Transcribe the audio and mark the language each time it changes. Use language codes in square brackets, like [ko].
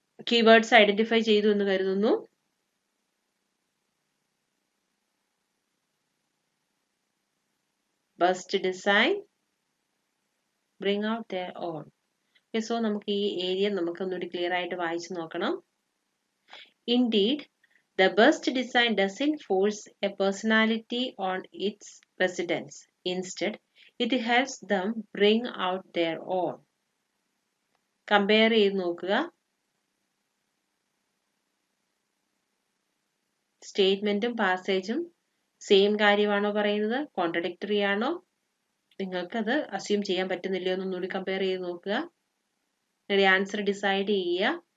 [ml] Keywords identify ചെയ്തു എന്ന് കരുതുന്നു. [en] Best design, bring out their own. [ml] So നമുക്ക് ഈ ഏരിയ നമുക്ക് ഒന്നുകൂടി ക്ലിയർ ആയിട്ട് വായിച്ചു നോക്കണം. [en] Indeed, the bust design doesn't force a personality on its residents. Instead, it helps them bring out their own. [ml] Compare ചെയ്ത് നോക്കുക. സ്റ്റേറ്റ്മെന്റും പാസേജും സെയിം കാര്യമാണോ പറയുന്നത്, കോൺട്രഡിക്ടറി ആണോ? നിങ്ങൾക്കത് അസ്യൂം ചെയ്യാൻ പറ്റുന്നില്ലയോ എന്നൊന്നുകൂടി കമ്പയർ ചെയ്ത് നോക്കുക. നിങ്ങളുടെ ആൻസർ ഡിസൈഡ് ചെയ്യുക.